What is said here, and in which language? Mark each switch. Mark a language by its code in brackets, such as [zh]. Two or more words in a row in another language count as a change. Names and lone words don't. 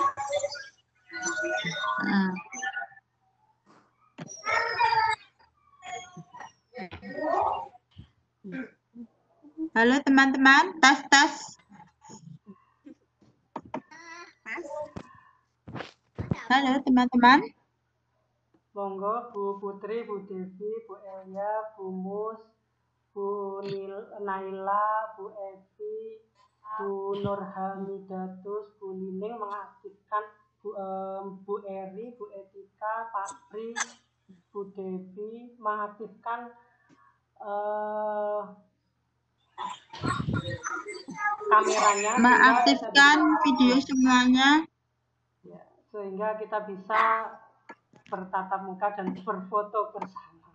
[id] Nah. Halo teman-teman, tes. Halo teman-teman. Monggo Bu Putri, Bu Devi, Bu Elia, Bu Mus, Bu Naila, Bu Evi, Bu Nurhamidatus, Bu Nining mengaktifkan Bu Eri, Bu Etika, Pak Pri, Bu Devi mengaktifkan kameranya, mengaktifkan video semuanya ya, sehingga kita bisa bertatap muka dan berfoto bersama.